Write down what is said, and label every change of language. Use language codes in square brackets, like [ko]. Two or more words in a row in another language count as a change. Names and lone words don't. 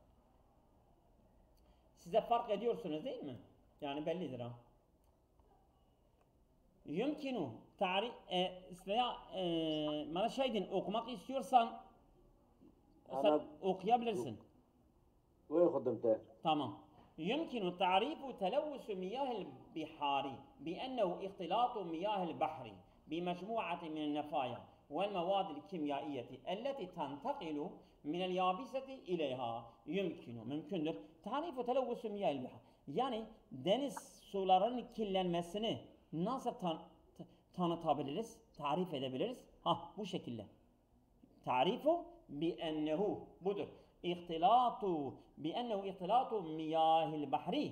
[tr] Size fark ediyorsunuz değil mi? Yani bellidir ha. Yumkinu tarih bana şeydin okumak istiyorsan sen okuyabilirsin. Buyur hudumte. Tamam. [ar] يمكن تعريف تلوث مياه البحار بأنه اختلاط مياه البحر بمجموعة من النفايا والمواد الكيميائية التي تنتقل من اليابسة إليها. [tr] mümkündür. [ar] تعريف تلوث مياه البحار. [tr] Yani deniz sularının kirlenmesini nasıl tanıtabiliriz, tarif edebiliriz? Bu şekilde. [ar] تعريف بأنه [tr] budur. [ar] بأنه اختلاط مياه البحر.